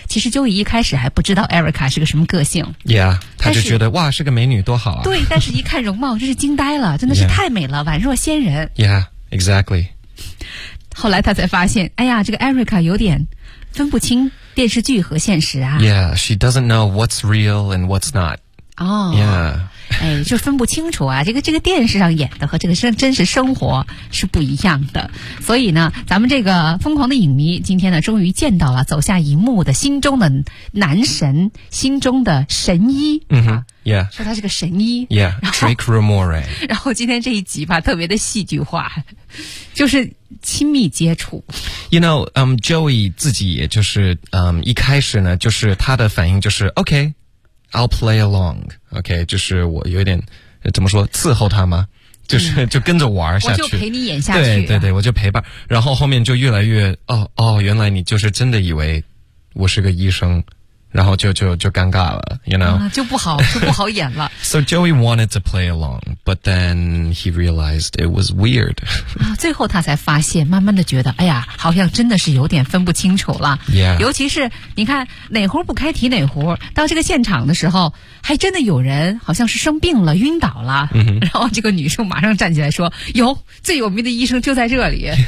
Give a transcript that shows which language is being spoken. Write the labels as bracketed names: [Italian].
[Chinese] 其实Joey一开始还不知道 Erica 是个什么个性。 Yeah， 他就觉得哇，是个美女，多好啊。对，但是一看容貌，真是惊呆了，真的是太美了，宛若仙人。 [English] Yeah，exactly。 [Chinese] 后来他才发现，哎呀，这个 Erica 有点分不清电视剧和现实啊。 [English] Yeah，she doesn't know what's real and what's not。 [Chinese] 哦。 [English] Yeah。 [Chinese] 哎，就分不清楚啊，这个电视上演的和这个真实生活是不一样的。所以呢，咱们这个疯狂的影迷今天呢终于见到了走下荧幕的心中的男神，心中的神医。 [English] Yeah. [Chinese] 说他是个神医。 Drake Ramore。然后今天这一集吧特别的戏剧化。就是亲密接触。 You know, Joey 自己也就是一开始呢就是他的反应就是 [English] OK,I'll play along, OK, [Chinese] 就是我有点怎么说伺候他吗，就是就跟着玩下去。我就陪你演下去。对对对，我就陪伴。然后后面就越来越原来你就是真的以为我是个医生，然后就尴尬了 , [English] you know?、 [Chinese] 就不好演了。 [English] So Joey wanted to play along, but then he realized it was weird. [Chinese] 最后他才发现慢慢的觉得哎呀好像真的是有点分不清楚了。 [English] Yeah. [Chinese] 尤其是你看哪壶不开提哪壶，到这个现场的时候还真的有人好像是生病了晕倒了。然后这个女生马上站起来说有最有名的医生就在这里。